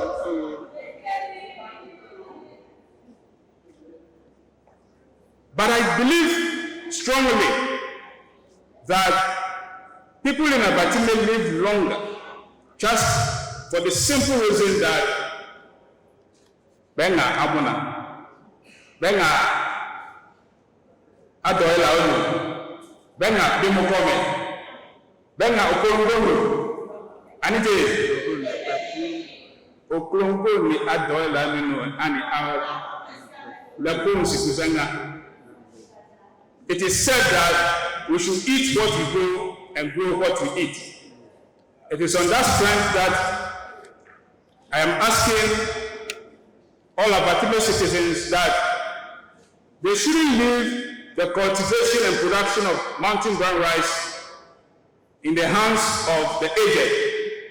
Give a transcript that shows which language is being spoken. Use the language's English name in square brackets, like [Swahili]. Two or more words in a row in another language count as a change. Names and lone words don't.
[English] But I believe strongly that people in Avatime live longer just for the simple reason that Benga Abuna, Benga Adoela Onu, Benga Demokome, Benga Okongo, Anite Okongo ni Adoela Minu, and our Lapon Sikuzanga. It is said that we should eat what we grow and grow what we eat. It is on that strength that I am asking all Avatime citizens that they shouldn't leave the cultivation and production of mountain brown rice in the hands of the aged.